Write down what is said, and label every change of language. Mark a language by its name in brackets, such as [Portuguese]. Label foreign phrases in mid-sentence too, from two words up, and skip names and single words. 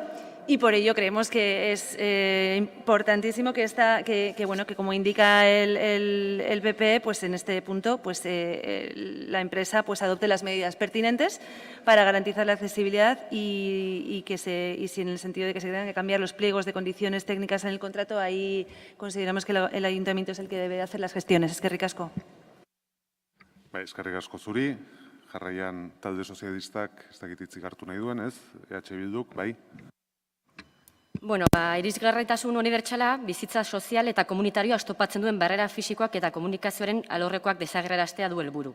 [Spanish] Y por ello creemos que es importantísimo que como indica el PP, pues en este punto pues la empresa pues adopte las medidas pertinentes para garantizar la accesibilidad y si en el sentido de que se tengan que cambiar los pliegos de condiciones técnicas en el contrato, ahí consideramos que el ayuntamiento es el que debe hacer las gestiones. [Basque] Eskerrik asko. Bai, eskerrik asko zuri. Jarraian talde sozialistak ez dakit hitzik hartu nahi duen, ez? EH Bilduk, bai. Irisgarritasun unibertsala, bizitza sozial eta komunitarioa oztopatzen duen barrera fisikoak eta komunikazioaren alorrekoak desagerraraztea du helburu.